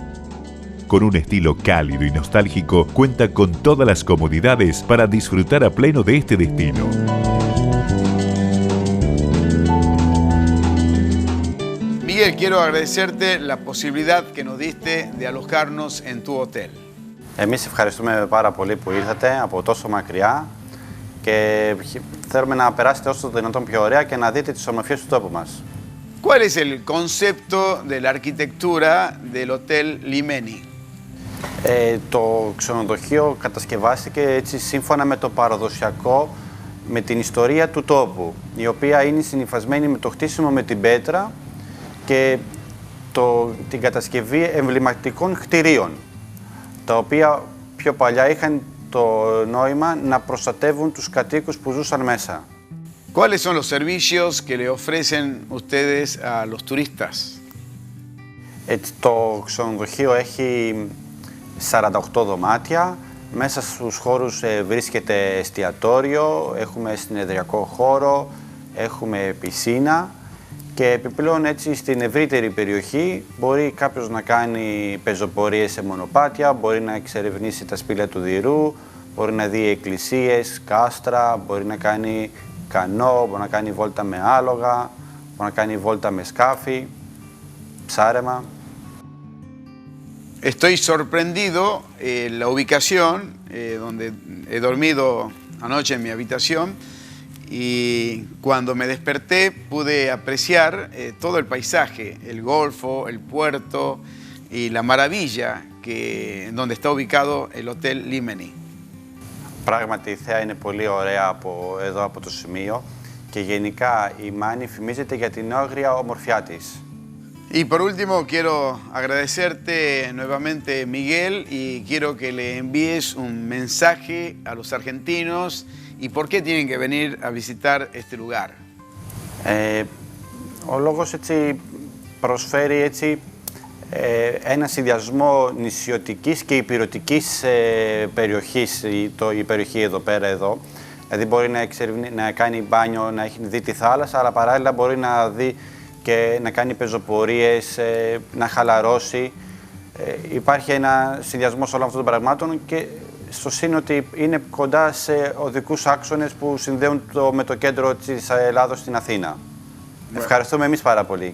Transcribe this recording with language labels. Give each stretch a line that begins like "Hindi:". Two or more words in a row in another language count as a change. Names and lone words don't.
Spanish: Con un estilo cálido y nostálgico, cuenta con todas las comodidades para disfrutar a pleno de este destino. Miguel, quiero agradecerte la posibilidad que nos diste de alojarnos en tu hotel.
Greek: Εμείς ευχαριστούμε πάρα πολύ που ήρθατε από τόσο μακριά και θέλουμε να περάσετε όσο το δυνατόν πιο ωραία και να δείτε τις ομορφιές του τόπου μας.
Spanish: ¿Cuál es el concepto de la arquitectura del Hotel Limeni?
Greek: Το ξενοδοχείο κατασκευάστηκε έτσι σύμφωνα με το παραδοσιακό, με την ιστορία του τόπου, η οποία είναι συνυφασμένη με το χτίσιμο με την πέτρα και την κατασκευή εμβληματικών κτηρίων, τα οποία πιο παλιά είχαν το νόημα να προστατεύουν τους κατοίκους που ζούσαν μέσα.
Spanish: ¿Cuáles son los servicios que le ofrecen ustedes a los turistas?
Greek: Το ξενοδοχείο έχει 48 δωμάτια. Μέσα στους χώρους βρίσκεται εστιατόριο, έχουμε συνεδριακό χώρο, έχουμε πισίνα και επιπλέον έτσι στην ευρύτερη περιοχή μπορεί κάποιος να κάνει πεζοπορίες σε μονοπάτια, μπορεί να εξερευνήσει τα σπήλαια του Δειρού, μπορεί να δει εκκλησίες, κάστρα, μπορεί να κάνει κανό, μπορεί να κάνει βόλτα με άλογα, μπορεί να κάνει βόλτα με σκάφη, ψάρεμα.
Spanish: Estoy sorprendido la ubicación donde he dormido anoche en mi habitación y cuando me desperté pude apreciar todo el paisaje, el golfo, el puerto y la maravilla donde está ubicado el Hotel Limeni.
Greek: Πράγματι η θέα είναι πολύ ωραία εδώ από το σημείο και γενικά η Μάνη φημίζεται για την άγρια ομορφιά της.
Spanish: Y por último, quiero agradecerte nuevamente, Miguel, y quiero que le envíes un mensaje a los argentinos y por qué tienen que venir a visitar este lugar.
Greek: Ο λόγος έτσι προσφέρει έτσι ένα συνδυασμό νησιωτικής και υπηρωτικής περιοχής, η περιοχή εδώ πέρα. Δηλαδή μπορεί να κάνει μπάνιο, να έχει δει τη θάλασσα, αλλά παράλληλα μπορεί να δει και να κάνει πεζοπορίες, να χαλαρώσει. Υπάρχει ένα συνδυασμός όλων αυτών των πραγμάτων και στο σύν ότι είναι κοντά σε οδικούς άξονες που συνδέουν με το κέντρο της Ελλάδος στην Αθήνα. Ευχαριστούμε εμείς πάρα πολύ.